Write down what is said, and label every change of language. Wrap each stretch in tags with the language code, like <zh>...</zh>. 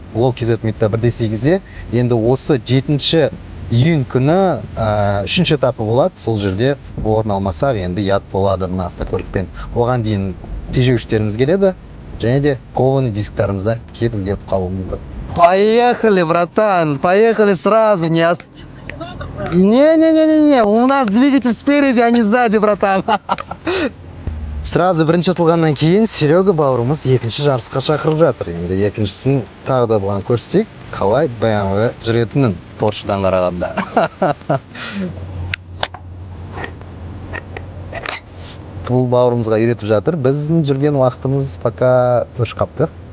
<kk>Лоу-Кз Мидта 1/8-де. Енді осы 7 июнь күні 3-ші этапы болады. Сол жерде орын алмасақ, енді ұят болады мына автокөлікпен. Оған дейін тежеуіштеріміз келеді және де кованый дисктарымыз да келіп қалуы мүмкін.</kk> <ru>Поехали, братан, поехали сразу, Не, у нас двигатель спереди, а не сзади, братан.</ru> <kk>Сразу бірінші ұтылғаннан кейін Серега бауырымыз екінші жарысқа шақырып жатыр. Енді екіншісін тағы да бұған көрсетейік, қалай BMW жүретінін Поршедан қарағанда. Бұл бауырымызға үйретіп жатыр. Біздің жүрген уақытымыз пока өш қапты.</kk>